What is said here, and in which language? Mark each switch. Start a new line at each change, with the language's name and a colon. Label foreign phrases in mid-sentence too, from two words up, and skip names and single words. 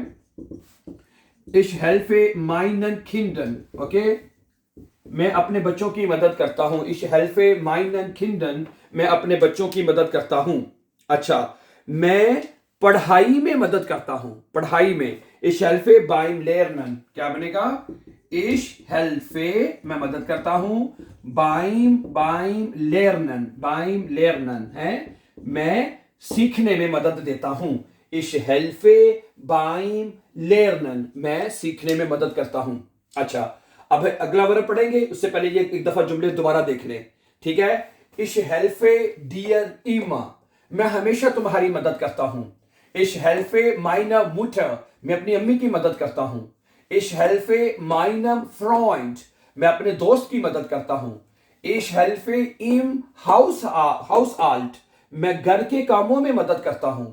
German: ich helfe meinen Kindern,
Hindi: ओके, मैं अपने बच्चों की मदद करता हूं।
German: ich helfe meinen Kindern,
Hindi: मैं अपने बच्चों की मदद करता हूं। अच्छा, मैं पढ़ाई में मदद करता हूं, पढ़ाई में।
German: Ich helfe beim Lernen,
Hindi: क्या बनेगा?
German: Ich helfe,
Hindi: मैं मदद करता हूं,
German: beim Lernen
Hindi: है, मैं सीखने में मदद देता हूं।
German: Ich helfe beim Lernen,
Hindi: मैं सीखने में मदद करता हूं। अच्छा, अब अगला वर्ब पढ़ेंगे, उससे पहले ये एक दफा जुमले दोबारा देख लें, ठीक है?
German: Ich helfe dir immer,
Hindi: मैं हमेशा तुम्हारी मदद करता हूं।
German: Ich helfe meiner Mutter,
Hindi: मैं अपनी अम्मी की मदद करता हूं।
German: Ich helfe meinem Freund,
Hindi: मैं अपने दोस्त की मदद करता हूं।
German: Ich helfe im Haushalt,
Hindi: मैं घर के कामों में मदद करता हूं।